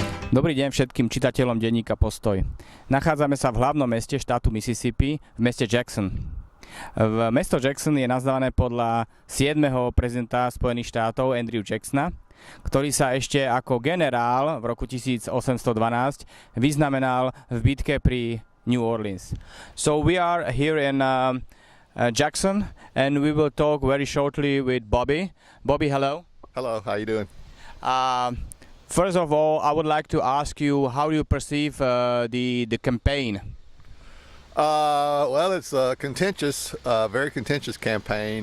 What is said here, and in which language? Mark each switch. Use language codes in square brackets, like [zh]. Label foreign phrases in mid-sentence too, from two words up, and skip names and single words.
[sk] Dobrý deň všetkým čitateľom denníka Postoj. Nachádzame sa v hlavnom meste štátu Mississippi, v meste Jackson. Mesto Jackson je nazvané podľa 7. prezidenta Spojených štátov Andrew Jacksona, ktorý sa ešte ako generál v roku 1812 vyznamenal v bitke pri New Orleans. [en] So we are here in Jackson and we will talk very shortly with Bobby. Bobby, hello. Hello, how you doing? First of all, I would like to ask you how you perceive the campaign. Well, it's a contentious, very contentious campaign.